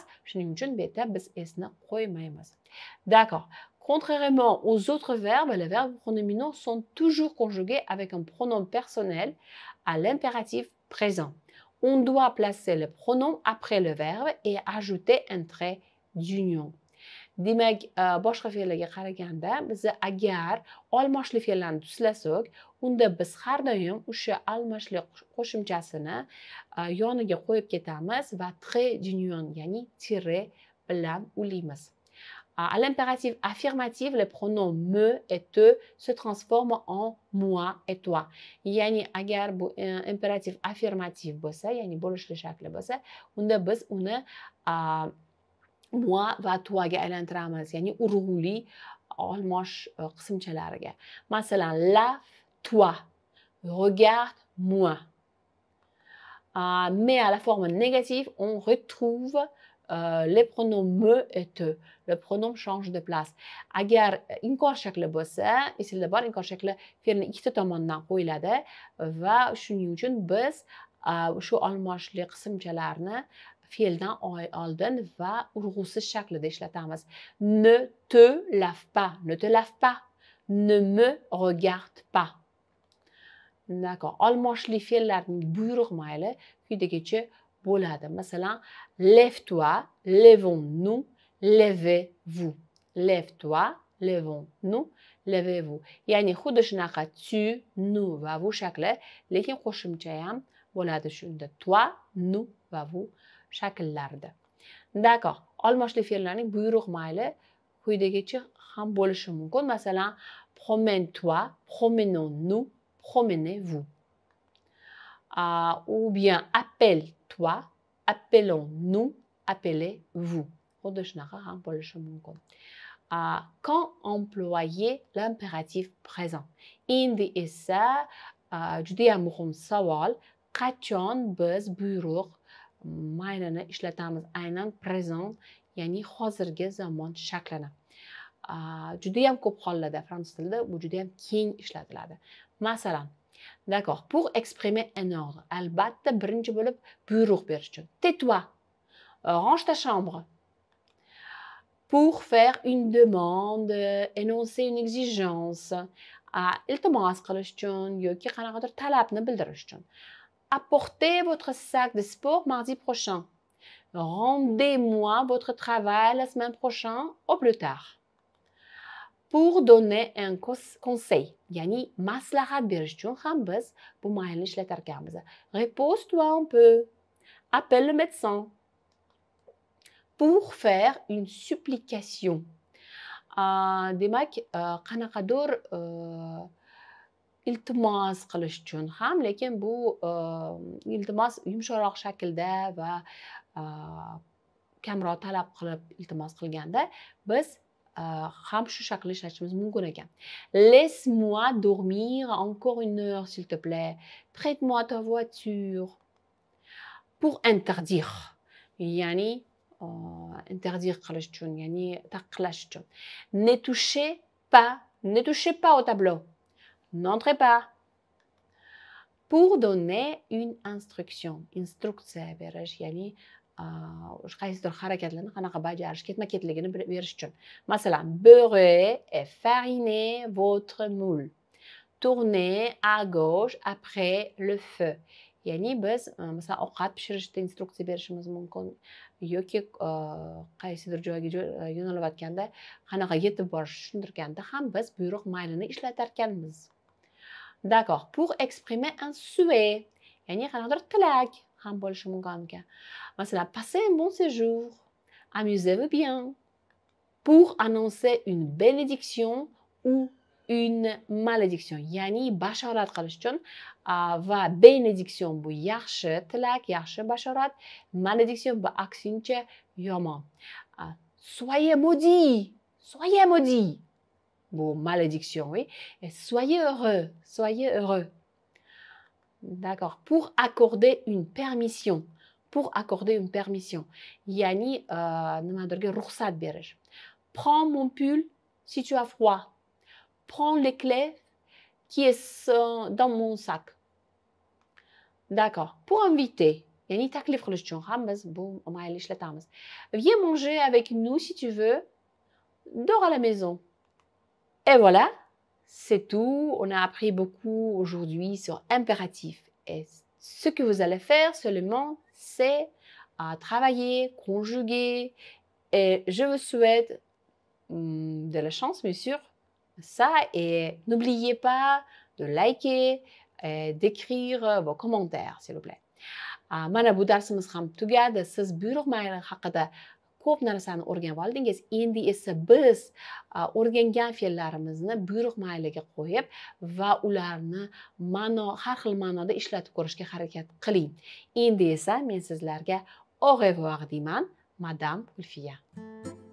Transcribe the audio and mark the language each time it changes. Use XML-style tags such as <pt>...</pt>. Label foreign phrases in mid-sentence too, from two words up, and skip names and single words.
<uz>Shuning uchun bu yerda biz s ni qo'ymaymiz.</uz> <fr>D'accord. Contrairement aux autres verbes, les verbes pronominaux sont toujours conjugués avec un pronom personnel à l'impératif présent. On doit placer le pronom après le verbe et ajouter un trait d'union.</fr> <uz>Demak, boshqa fe'llarga qaraganda biz agar olmoshli fe'llarni tuslasak, unda biz har doim o'sha almoshli qo'shimchasini yoniga qo'yib ketamiz va</uz> <fr>trait d'union,</fr> <uz>ya'ni tire bilan ulaymiz.</uz> <fr>À l'impératif affirmatif, les pronoms me et te se transforment en moi et toi.</fr> <uz>Yani agar bu</uz> <fr>impératif affirmatif</fr> <uz>bo'lsa, ya'ni bo'lishli shakli bo'lsa, unda biz uni moi va toiga aylantiramiz, ya'ni urg'uli olmosh qismchalariga. Masalan,</uz> <fr>lave-toi, regarde-moi. Mais à la forme négative, on retrouve les pronoms me et te. Le pronom change de place.</fr> <uz>Agar inkor shakli bo'lsa, esingizda bor, inkor shakli fe'lni ikkita tomondan qo'yiladi va shuning uchun biz shu olmoshli qismchalarni fe'ldan oldin va urg'usiz shaklida ishlatamiz.</uz> <fr>Ne te lave pas, ne te lave pas, ne me regarde pas. D'accord.</fr> <uz>Olmoshli fe'llarning buyruq mayli quyidagicha bo'ladi. Masalan,</uz> <fr>lève-toi, levons-nous, levez-vous. Lève-toi, levons-nous, levez-vous.</fr> <uz>Ya'ni xuddi shunaqa</uz> <fr>tu, nous</fr> <uz>va vous shakli, lekin qo'shimcha ham bo'ladi shunda.</uz> <fr>Toi, nous</fr> <uz>va vous shakllarida.</uz> <fr>D'accord.</fr> <uz>Olmoshli fe'llarning buyruq mayli quyidagicha ham bo'lishi mumkin. Masalan,</uz> <fr>promène-toi, promenons-nous, promenez-vous. Ou bien appelle-toi, appelons-nous, appelez-vous. Quand employer l'impératif présent.</fr> <uz>Endi esa judayam muhim savol. Qachon biz buyruq maynini ishlatamiz? Aynan présent, ya'ni hozirgi zamon shaklini. Judayam ko'p hollarda fransuz tilida bu judayam keng ishlatiladi. Masalan,</uz> <fr>d'accord, pour exprimer un ordre,</fr> <uz>albatta birinchi bo'lib buyruq berish uchun.</uz> <fr>Tais-toi, range ta chambre. Pour faire une demande, énoncer une exigence,</fr> <uz>iltimos qilish uchun yoki qanaqadir talabni bildirish uchun.</uz> <fr>Apportez votre sac de sport mardi prochain. Rendez-moi votre travail la semaine prochaine au plus tard. Pour donner un conseil,</fr> <uz>ya'ni maslahat berish uchun ham biz bu maylni ishlatar ekanmiz.</uz> <fr>Repose-toi un peu. Appelle le médecin. Pour faire une supplication.</fr> <uz>Demak, qanaqadir iltimos qilish uchun ham, lekin bu iltimos yumshoqroq shaklda va kamroq talab qilib iltimos qilganda biz ham shu shaklda ishlatishimiz mumkin ekan.</uz> <fr>Laisse-moi dormir encore une heure, s'il te plaît. Prête-moi ta voiture. Pour interdire,</fr> <uz>ya'ni interdire qilish uchun, ya'ni taqiqlash uchun.</uz> <fr>Ne touchez pas au tableau. N'entrez pas. Pour donner une instruction,</fr> <uz>instruksiya berish, ya'ni qaysidir harakatlarni qanaqa bajarish, ketma-ketligini berish uchun.</uz> <fr>Masalan, beurrez et farinez votre moule. Tournez à gauche après le feu.</fr> <uz>Ya'ni biz masalan ovqat pishirishda instruksiya berishimiz mumkin yoki qaysidir joyga yo'nalayotganda qanaqa yetib borishni tushuntirganda ham biz buyruq maylini ishlatar ekanmiz.</uz> <fr>D'accord. Pour exprimer un souhait,</fr> <uz>ya'ni qanaqadir tilak ham bo'lishi mumkin ekan. Masalan,</uz> <fr>passez un bon séjour. Amusez-vous bien. Pour annoncer une bénédiction ou une malédiction,</fr> <uz>ya'ni bashorat qilish uchun va bénédiction bu yaxshi tilak, yaxshi bashorat, malédiction bu aksincha yomon.</uz> <fr>Soyez maudits, soyez maudits.</fr> <uz>Bu malédiction, oui.</uz> <fr>Et soyez heureux, soyez heureux. D'accord. Pour accorder une permission. Pour accorder une permission.</fr> <uz>Ya'ni nimadirga ruxsat berish.</uz> <fr>Prends mon pull si tu as froid. Prends les clés qui est dans mon sac. D'accord. Pour inviter,</fr> <uz>ya'ni taklif qilish uchun ham biz bu maylni ishlatamiz.</uz> <fr>Viens manger avec nous si tu veux. Dors à la maison. Et voilà, c'est tout. On a appris beaucoup aujourd'hui sur impératif. Et ce que vous allez faire seulement, c'est travailler, conjuguer. Et je vous souhaite de la chance, bien sûr. Ça, et n'oubliez pas de liker et d'écrire vos commentaires, s'il vous plaît.</fr> <uz>Mana bu darsimiz ham tugadi. Siz buyruq mayli haqida ko'p narsani o'rganib oldingiz. Endi esa biz o'rgangan fe'llarimizni buyruq mayliga qo'yib va ularni har xil ma'noda ishlatib ko'rishga harakat qiling. Endi esa men sizlarga</uz> <fr>au revoir</fr> <uz>deyman, madam Gulfiya.</uz>